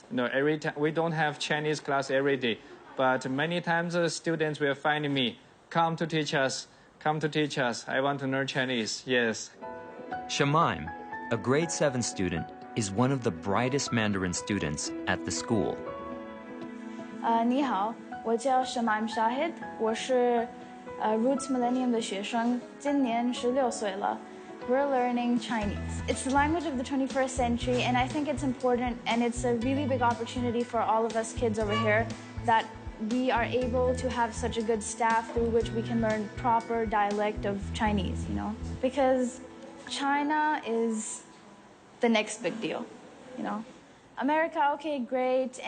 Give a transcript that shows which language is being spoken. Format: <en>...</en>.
<en>Every time we don't have Chinese class every day. But many times students will find me, come to teach us, I want to learn Chinese, yes. Shemaim, a grade 7 student, is one of the brightest Mandarin students at the school.</en> <zh>你好，我叫 Shemaim Shahid， 我是Roots Millennium 的学生，今年16岁了。</zh> <en>We're learning Chinese. It's the language of the 21st century, and I think it's important, and it's a really big opportunity for all of us kids over here that we are able to have such a good staff through which we can learn proper dialect of Chinese, Because China is the next big deal, America, okay, great.</en>